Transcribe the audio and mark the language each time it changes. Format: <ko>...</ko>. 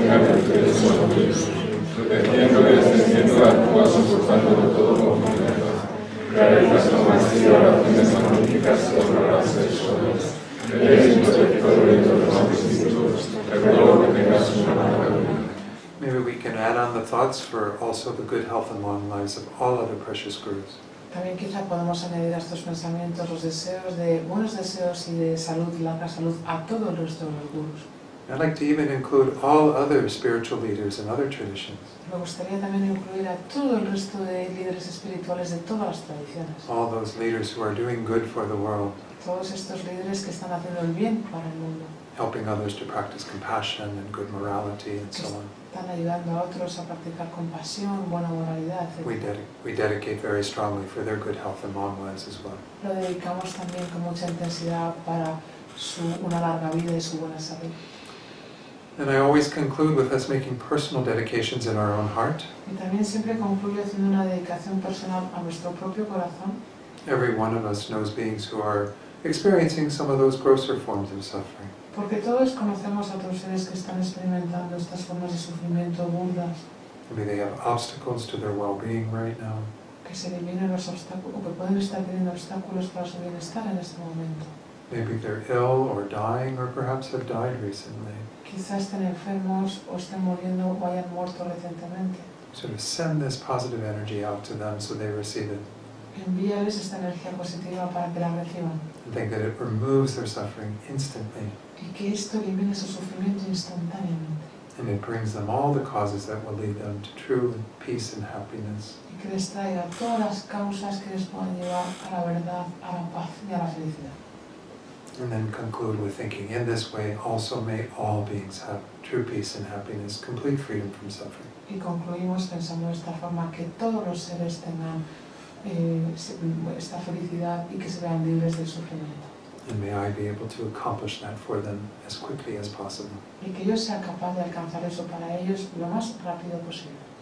<es>Protegiendo y extendiendo la Cuba, soportándolo todo con firmeza. Realización masiva, oraciones magníficas sobre las personas. Eres protector de todos los espíritus. Te ruego que tengas una buena vida.</es> <en>Maybe we can add on the thoughts for also the good health and long lives of all other precious gurus.</en> <es>También quizá podemos añadir a estos pensamientos los deseos de buenos deseos y de salud, larga salud a todos nuestros gurus.</es> <en>I'd like to even include all other spiritual leaders and other traditions.</en> <es>Me gustaría también incluir a todo el resto de líderes espirituales de todas las tradiciones.</es> <en>All those leaders who are doing good for the world,</en> <es>Todos estos líderes que están haciendo el bien para el mundo.</es> <en>helping others to practice compassion and good morality and so on.</en> <es>Están ayudando a otros a practicar compasión, buena moralidad, etc.</es> <en>We dedicate very strongly for their good health and long lives as well.</en> <es>Lo dedicamos también con mucha intensidad para una larga vida y su buena salud.</es> <en>And I always conclude with us making personal dedications in our own heart.</en> <es>Y también siempre concluyo haciendo una dedicación personal a nuestro propio corazón.</es> <en>Every one of us knows beings who are experiencing some of those grosser forms of suffering.</en> <es>Porque todos conocemos a otros seres que están experimentando estas formas de sufrimiento burdas,</es> <en>Maybe they have obstacles to their well-being right now.</en> <es>que se eliminen los obstáculos, o que pueden estar teniendo obstáculos para su bienestar en este momento.</es> <en>Maybe they're ill or dying or perhaps have died recently.</en> <es>Quizás estén enfermos o estén muriendo o hayan muerto recientemente.</es> <en>So to send this positive energy out to them so they receive it.</en> <es>Envíales esta energía positiva para que la reciban</es> <en>And think that it removes their suffering instantly.</en> <es>y que esto elimine su sufrimiento instantáneamente</es> <en>And it brings them all the causes that will lead them to true peace and happiness.</en> <es>y que les traiga todas las causas que les puedan llevar a la verdad, a la paz y a la felicidad.</es> <en>And then conclude with thinking, in this way also may all beings have true peace and happiness, complete freedom from suffering.</en> <es>Y concluimos pensando de esta forma que todos los seres tengan esta felicidad y que se vean libres del sufrimiento.</es> <en>And may I be able to accomplish that for them as quickly as possible.</en> <es>Y que yo sea capaz de alcanzar eso para ellos lo más rápido posible.</es>